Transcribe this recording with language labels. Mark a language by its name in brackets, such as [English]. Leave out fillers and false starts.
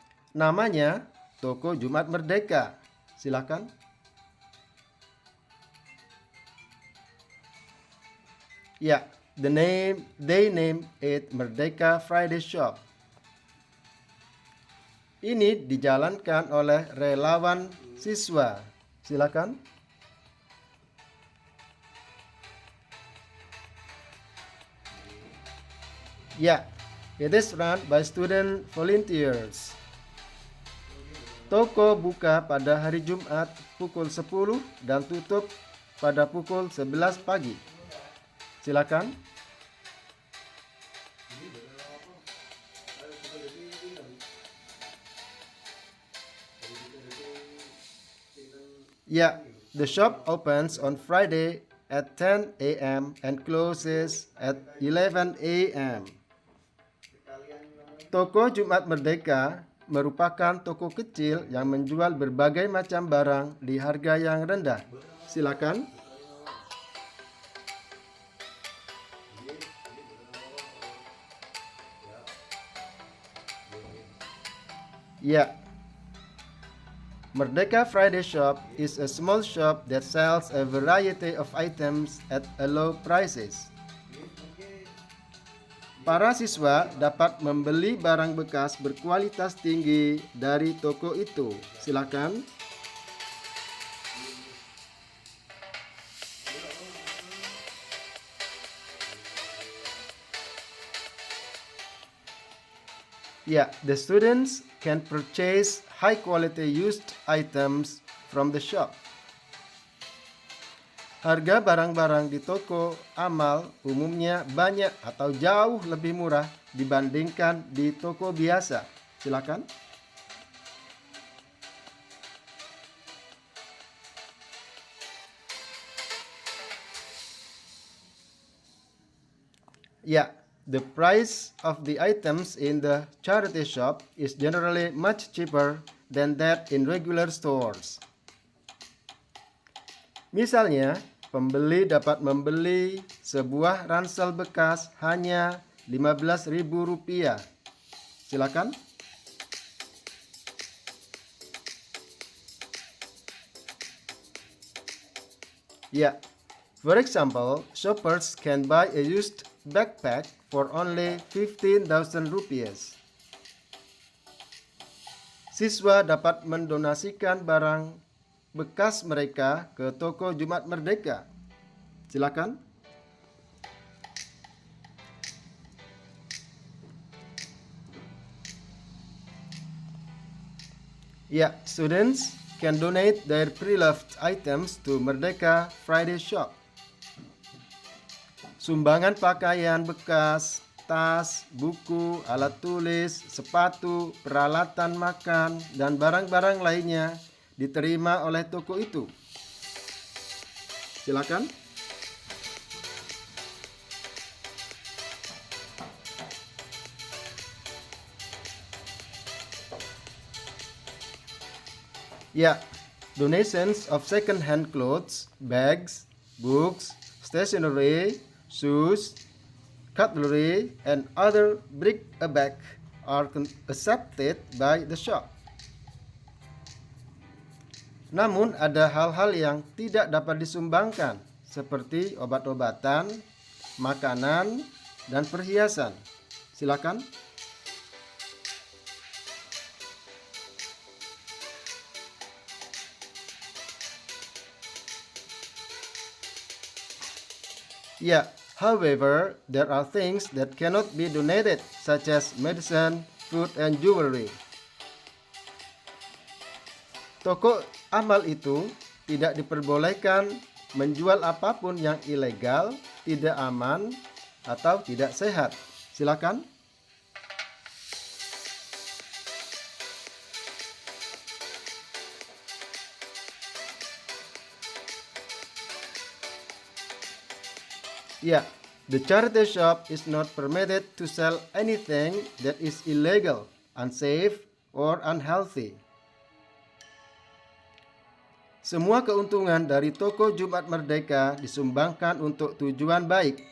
[Indonesian] Namanya Toko Jumat Merdeka. Silakan. [English] Ya, they name it Merdeka Friday Shop. [Indonesian] Ini dijalankan oleh relawan siswa. Silakan. [English] Ya, it is run by student volunteers. [Indonesian] Toko buka pada hari Jumat pukul 10 dan tutup pada pukul 11 pagi. Silakan. [English] Ya, the shop opens on Friday at 10 a.m. and closes at 11 a.m. [Indonesian] Toko Jumat Merdeka merupakan toko kecil yang menjual berbagai macam barang di harga yang rendah. Silakan. [English] Ya, Merdeka Friday Shop is a small shop that sells a variety of items at a low prices. [Indonesian] Para siswa dapat membeli barang bekas berkualitas tinggi dari toko itu. Silakan. [English] Yeah, the students can purchase high-quality used items from the shop. [Indonesian] Harga barang-barang di toko amal umumnya banyak atau jauh lebih murah dibandingkan di toko biasa. Silakan. [English] Ya, the price of the items in the charity shop is generally much cheaper than that in regular stores. [Indonesian] Misalnya, pembeli dapat membeli sebuah ransel bekas hanya Rp15.000. Silakan. [English] Ya, for example, shoppers can buy a used backpack for only 15,000 rupiahs. [Indonesian] Siswa dapat mendonasikan barang bekas mereka ke toko Jumat Merdeka. Silakan. [English] Ya, students can donate their pre-loved items to Merdeka Friday Shop. [Indonesian] Sumbangan pakaian bekas, tas, buku, alat tulis, sepatu, peralatan makan, dan barang-barang lainnya diterima oleh toko itu. Silakan. [English] Ya, donations of second-hand clothes, bags, books, stationery, shoes, cutlery, and other bric-a-brac are accepted by the shop. [Indonesian] Namun ada hal-hal yang tidak dapat disumbangkan seperti obat-obatan, makanan, dan perhiasan. Silakan. [English] Yeah, however, there are things that cannot be donated, such as medicine, food, and jewelry. [Indonesian] Toko amal itu tidak diperbolehkan menjual apapun yang ilegal, tidak aman, atau tidak sehat. Silakan. [English] Yeah, the charity shop is not permitted to sell anything that is illegal, unsafe, or unhealthy. [Indonesian] Semua keuntungan dari toko Jumat Merdeka disumbangkan untuk tujuan baik.